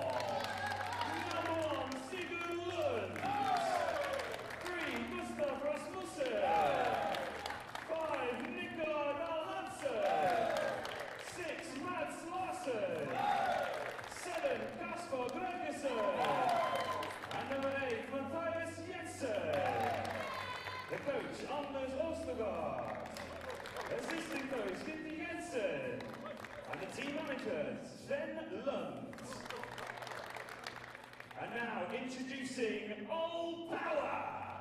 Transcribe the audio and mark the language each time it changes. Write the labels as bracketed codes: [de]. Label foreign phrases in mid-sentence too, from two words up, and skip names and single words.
[en] Number 1, SEGL. 3, Gustav Rasmussen. 5, Nikolaj Dahl-Hansen. 6, Mads Larsen. 7, Kasper Bergersen. And number 8, Matthias Jensen. The coach, Anders Ostergaard. Assistant coach, Kitty Jensen. And the team managers, Sven Lund. And now introducing Old Power.